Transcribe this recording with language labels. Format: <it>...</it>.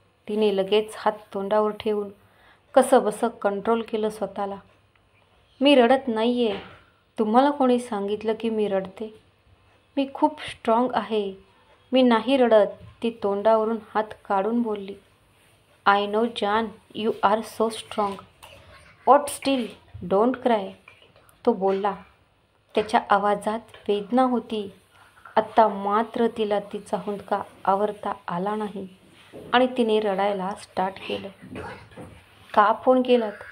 <mr>तिने लगेच हात तोंडावर ठेवून कसंबसं कंट्रोल केलं स्वतःला. मी रडत नाहीये. तुम्हाला कोणी सांगितलं की मी रडते? मी खूप स्ट्रॉंग आहे. मी नाही रडत, ती तोंडावरून हात काढून बोलली.</mr> <en>I know जान, you are so strong. But still don't cry,</en> <mr>तो बोलला. त्याच्या आवाजात वेदना होती. आत्ता मात्र तिला तिचा हुंदका आवरता आला नाही आणि तिने रडायला स्टार्ट केलं. का फोन केलात?</mr>